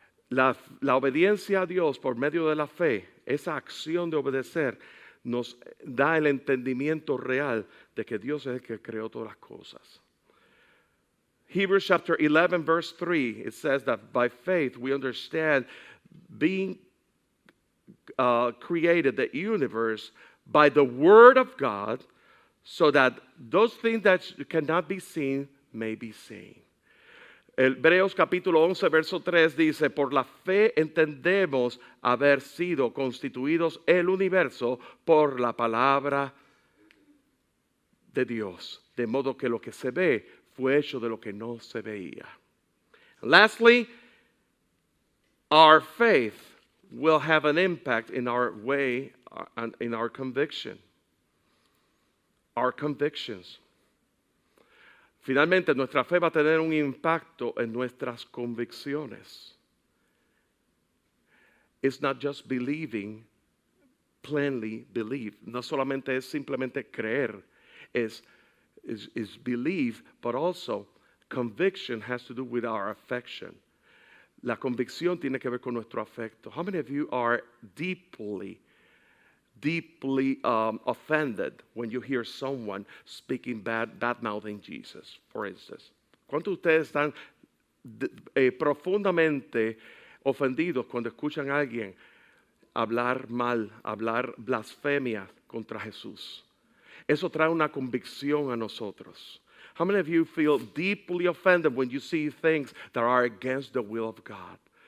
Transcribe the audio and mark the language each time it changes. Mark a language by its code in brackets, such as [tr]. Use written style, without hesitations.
[es] La obediencia a Dios por medio de la fe, esa acción de obedecer, nos da el entendimiento real de que Dios es el que creó todas las cosas. [en] Hebrews chapter 11 verse 3, it says that by faith we understand being created the universe by the word of God, so that those things that cannot be seen may be seen. [es] Hebreos capítulo 11 verso 3 dice, por la fe entendemos haber sido constituidos el universo por la palabra de Dios, de modo que lo que se ve fue hecho de lo que no se veía. [en] Lastly, our faith will have an impact in our way and in our conviction. Our convictions. [es] Finalmente, nuestra fe va a tener un impacto en nuestras convicciones. [en] It's not just believing, plainly believe. [es] No solamente es simplemente creer, [en] is believe, but also conviction has to do with our affection. [es] La convicción tiene que ver con nuestro afecto. [en] How many of you are deeply offended when you hear someone speaking bad-mouthing Jesus, for instance? [es] ¿Cuántos de ustedes están profundamente ofendidos cuando escuchan a alguien hablar mal, hablar blasfemia contra Jesús? Eso trae una convicción a nosotros. [en] How many of you feel deeply offended when you see things that are against the will of God?